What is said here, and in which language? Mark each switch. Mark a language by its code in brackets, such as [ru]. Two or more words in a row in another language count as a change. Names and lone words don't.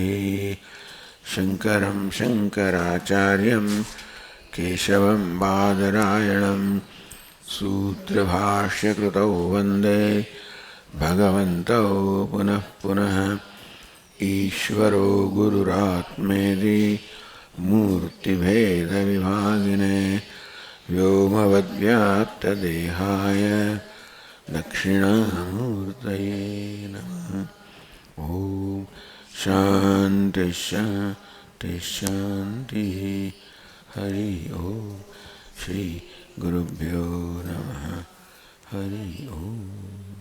[sa] શંકરમ શંકરાચાર્યમ કેશવમ બાદરાયણમ સૂત્રભાષ્યકૃતૌ વંદે ભગવन्तौ પુનઃ પુનઃ. ઈશ્વરો ગુરુરાત્મેતિ મૂર્તિભેદવિભાગિને વ્યોમવદ્વ્યાપ્તદેહાય दक्षिणामूर्तये नमः। ओम शांति शांति शांति। हरि ओम। श्री गुरुभ्यो नमः। हरि ओम।